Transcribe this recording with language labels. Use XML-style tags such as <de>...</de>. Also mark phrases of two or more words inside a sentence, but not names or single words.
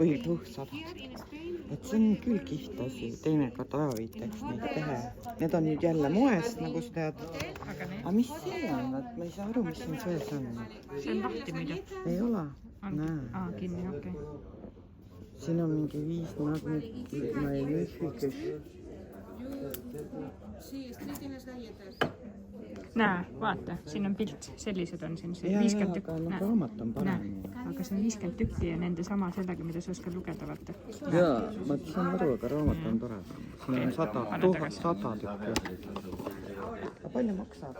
<et>Või 100. Et see on küll kihvt asi. Teinekord ajaviiteks neid teha. Need on nüüd jälle moest, nagu sa tead. Aga mis see on? Ma ei saa aru, mis siin sees on. See on lahti muide. Ei ole? Näe. Kinni, okei. Siin on mingi 5 magnifiques.</et> <es>Sí, estoy en las galletas.</es> <et>näe, vaata, siin on pilt, sellised on siin, see Jaa, 50 aga tükki. no raamat on parem. Aga see on 50 tükki ja nende sama sellega, mida sa oskad lugeda, vaata. Jaa, ma saan aru, aga raamat on tore. Siin on 100 tükki. Aga palju maksab?</et>